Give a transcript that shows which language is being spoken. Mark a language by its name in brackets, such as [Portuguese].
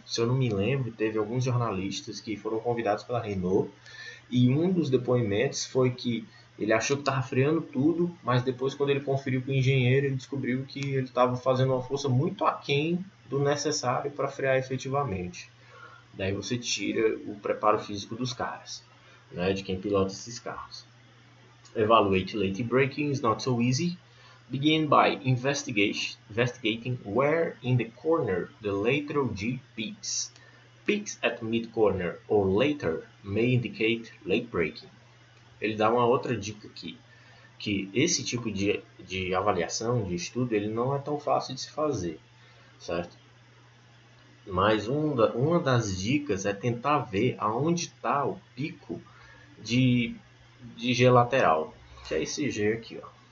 [Portuguese] Se eu não me lembro, teve alguns jornalistas que foram convidados pela Renault e um dos depoimentos foi que ele achou que estava freando tudo, mas depois, quando ele conferiu com o engenheiro, ele descobriu que ele estava fazendo uma força muito aquém do necessário para frear efetivamente. Daí você tira o preparo físico dos caras, né, de quem pilota esses carros. [English] Evaluate late braking is not so easy. Begin by investigating where in the corner the lateral G peaks. Peaks at mid-corner or later may indicate late braking. [Portuguese] Ele dá uma outra dica aqui, que esse tipo de avaliação, de estudo, ele não é tão fácil de se fazer, certo? Mas uma das dicas é tentar ver aonde está o pico de G lateral, que é esse G aqui, ó.